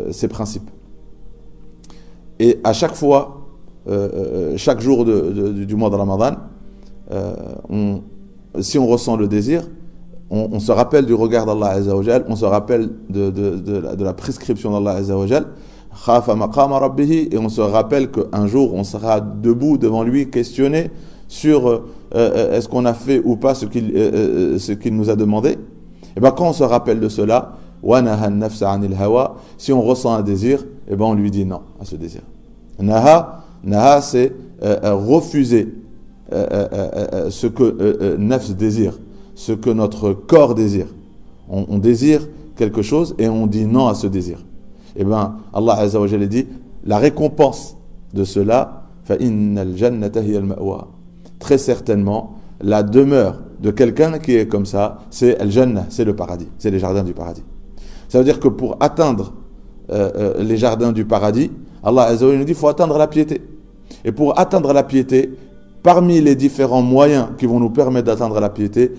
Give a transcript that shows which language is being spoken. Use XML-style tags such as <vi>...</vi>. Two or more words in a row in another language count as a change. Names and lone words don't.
<fr>Et à chaque fois chaque jour du mois de Ramadan, si on ressent le désir, on se rappelle du regard d'Allah</fr> <ar>عز وجل,</ar> <fr>on se rappelle de la prescription d'Allah</fr> <ar>عز وجل, خاف مقام ربه,</ar> <fr>et on se rappelle qu'un jour on sera debout devant lui, questionné sur est-ce qu'on a fait ou pas ce qu'il nous a demandé. Et bien quand on se rappelle de cela,</fr> <ar>ونهى النفس عن الهوى,</ar> <fr>si on ressent un désir, et ben on lui dit non à ce désir. Naha c'est refuser ce que nafs désire, ce que notre corps désire. On désire quelque chose et on dit non à ce désir. Et bien Allah</fr> <ar>عز وجل</ar> <fr>dit la récompense de cela,</fr> <ar>فإن الجنة هي المأوى.</ar> <fr>Très certainement, la demeure de quelqu'un qui est comme ça, c'est al-jannah, c'est le paradis, c'est les jardins du paradis. Ça veut dire que pour atteindre les jardins du paradis, Allah</fr> <ar>عز وجل</ar> <fr>nous dit qu'il faut atteindre la piété. Et pour atteindre la piété, parmi les différents moyens qui vont nous permettre d'atteindre la piété,</fr>